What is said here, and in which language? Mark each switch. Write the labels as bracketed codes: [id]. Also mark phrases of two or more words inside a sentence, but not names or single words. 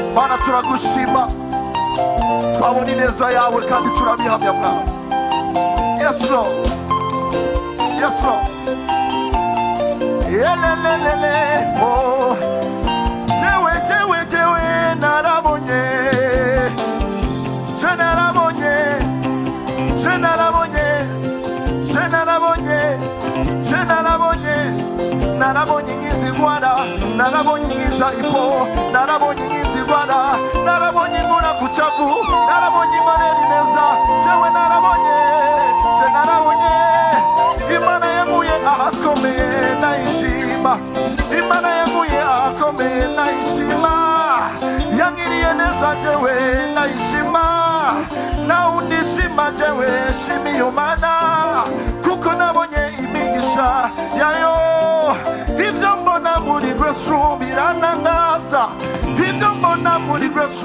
[rn] Mana turagushima twabona ineza yawe kandi turabihamya Mwami. [en] Yes Lord, yes Lord. [rn] Yelelelele oh jewe narabonye narabonye nk'izigwara narabonye nk'izaiko narabonye nk'izigwara narabonye inkora ku cyavu narabonye inkorera ineza jewe narabonye Imana yankuye ahakomeye ndayishima Imana yankuye ahakomeye ndayishima yangiriye neza jewe ndayishima nawe undishima jewe shimiye Imana kuko nabonye imigisha yayo ibyo mbona muri Grace Room biranangaza ibyo mbona muri Grace